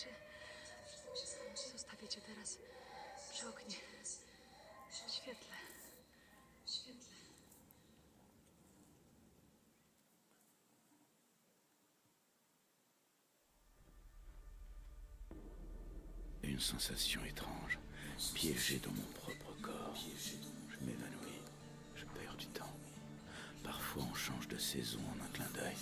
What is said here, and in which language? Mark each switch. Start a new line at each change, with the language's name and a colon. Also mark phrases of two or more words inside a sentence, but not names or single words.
Polish: Zostawię cię teraz przy oknie. W świetle. W świetle.
French: Une sensation étrange, piégée dans mon propre corps. Je m'évanouis, je perds du temps. Parfois on change de saison en un clin d'œil.